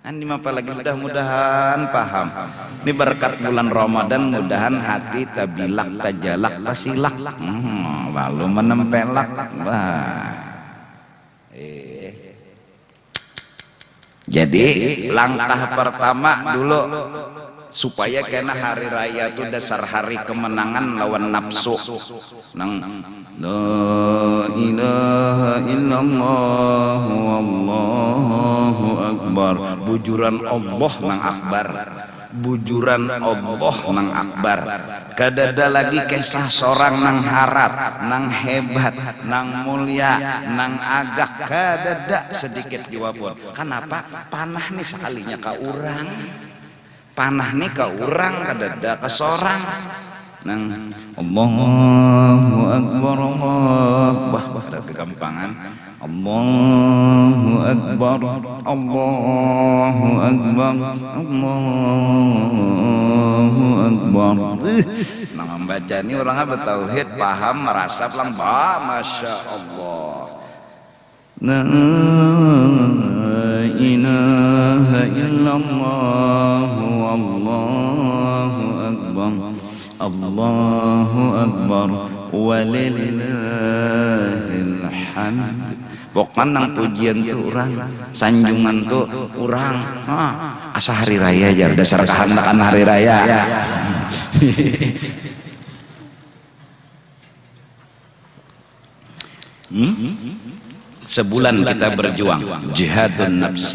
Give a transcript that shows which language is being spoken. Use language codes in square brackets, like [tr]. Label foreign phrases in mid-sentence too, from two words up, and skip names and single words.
[bjn] Andi apalagi mudah-mudahan paham. Ini berkat bulan Ramadan, mudahan hati tabilak tajalak tasilak, lalu menempelak. Jadi langkah pertama dulu supaya kena hari raya itu dasar hari kemenangan lawan nafsu. Nang [ar] لا إله إلا الله والله أكبر, [bjn] bujuran Allah nang akbar, bujuran Allah nang akbar. Kadada lagi kisah seorang nang harat, nang hebat, nang mulia, nang agak, kadada sedikit jiwa pun. Kenapa? Panah nih sekalinya ka urang, panah nih ka urang, kadada ka seorang. Nang [ar] الله أكبر, [bjn] Allah ada kegampangan. [ar] الله أكبر، الله أكبر، الله أكبر. [bjn] Nah membaca ini orangnya bertauhid, paham, merasa pelan, [ar] ما شاء الله. لا إله إلا الله والله أكبر، الله أكبر ولله الحمد. [bjn] Pokoknya nang pujian tuh orang, sanjungan tuh orang, asa hari raya aja dasar kehendakan hari raya. Sebulan kita berjuang [ar] جهاد النفس.